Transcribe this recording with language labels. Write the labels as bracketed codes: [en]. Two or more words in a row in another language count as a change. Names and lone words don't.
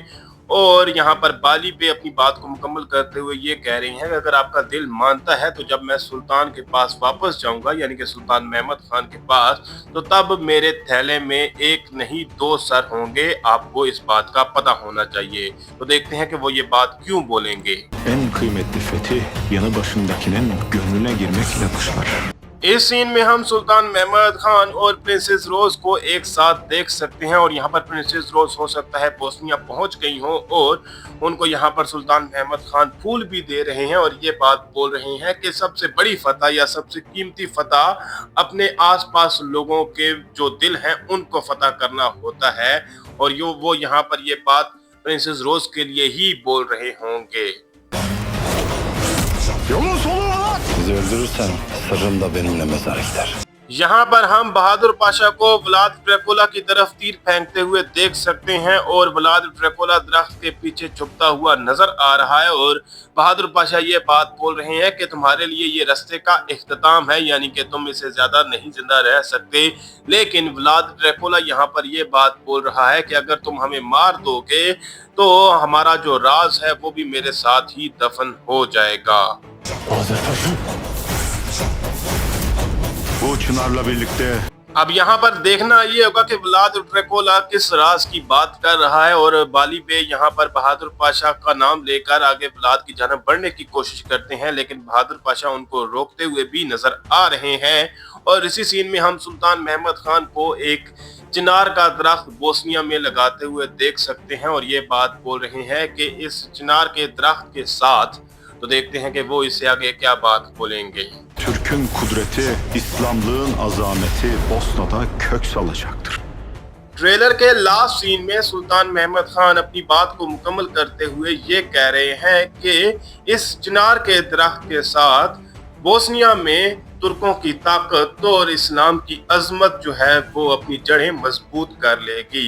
[hi] और यहाँ पर बाली पे अपनी बात को मुकम्मल करते हुए ये कह रही हैं कि अगर आपका दिल मानता है तो जब मैं सुल्तान के पास वापस जाऊंगा, यानी कि सुल्तान महमद खान के पास, तो तब मेरे थैले में एक नहीं 2 सर होंगे। आपको इस बात का पता होना चाहिए। तो देखते हैं कि वो ये बात क्यों बोलेंगे। [tr] En kıymetli fethi yanı başındakinin gönlüne girmekle başlar. [hi] इस सीन में हम सुल्तान महमद खान और प्रिंसेस रोज को एक साथ देख सकते हैं और यहाँ पर प्रिंसेस रोज हो सकता है बोस्निया पहुंच गई हो और उनको यहाँ पर सुल्तान महमद खान फूल भी दे रहे हैं और ये बात बोल रहे हैं कि सबसे बड़ी फतह या सबसे कीमती फतह अपने आसपास लोगों के जो दिल हैं उनको फतह करना होता है। और वो यहाँ पर ये बात प्रिंसेस रोज के लिए ही बोल रहे होंगे। [tr] Yolun sonu lan! Bizi öldürürsen sırrın da benimle mezara gider. [hi] यहाँ पर हम बहादुर पाशा को व्लाद ड्रैकुला की तरफ तीर फेंकते हुए देख सकते हैं और व्लाद ड्रैकुला दरख्त के पीछे छुपता हुआ नजर आ रहा है और बहादुर पाशा ये बात बोल रहे हैं कि तुम्हारे लिए ये रास्ते का इख्तिताम है, यानी कि तुम इससे ज्यादा नहीं जिंदा रह सकते। लेकिन व्लाद ड्रैकुला यहाँ पर ये बात बोल रहा है कि अगर तुम हमें मार दोगे तो हमारा जो राज है वो भी मेरे साथ ही दफन हो जाएगा। [tr] Bu çınarla birlikte [hi] अब यहाँ पर देखना ये होगा कि व्लाद ड्रैकुला किस राज की बात कर रहा है और बाली पे यहाँ पर बहादुर पाशा का नाम लेकर आगे व्लाद की जानब बढ़ने की कोशिश करते हैं, लेकिन बहादुर पाशा उनको रोकते हुए भी नजर आ रहे हैं। और इसी सीन में हम सुल्तान महमद खान को एक चिनार का दरख्त बोस्निया में लगाते हुए देख सकते हैं और ये बात बोल रहे हैं कि इस चिनार के दरख्त के साथ, तो देखते हैं कि वो इससे आगे क्या बात बोलेंगे। [tr] Türk'ün kudreti, İslamlığın azameti Bosna'da kök salacaktır. [hi] ट्रेलर के [en] last scene [hi] में सुल्तान महमद खान अपनी बात को मुकम्मल करते हुए ये कह रहे हैं कि इस चिनार के दरख्त के साथ बोस्निया में तुर्कों की ताकत और इस्लाम की अजमत जो है वो अपनी जड़ें मजबूत कर लेगी।